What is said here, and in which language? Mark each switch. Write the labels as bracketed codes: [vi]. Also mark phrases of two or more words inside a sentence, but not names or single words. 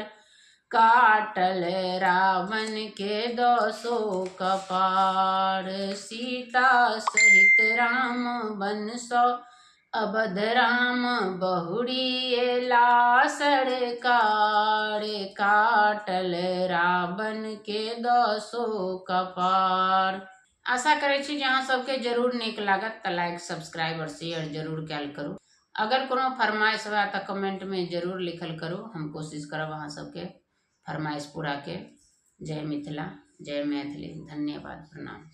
[mai] काटल रावण के 200 कपाड़। सीता सहित राम बन सो अवध राम, बहुरी एला सरकार। काटल रावण के 200 कपाड़। आशा करे छी जे अहाँ सबके जरूर नीक लागत, तो [en] like subscribe [mai] और शेयर जरूर कैल करू। अगर कोनो फरमाइश हुआ तो कमेंट में जरूर लिखल करू, हम कोशिश करब अहाँ सबके फरमाइश पूरा के। जय मिथिला, जय मैथिली, धन्यवाद, प्रणाम।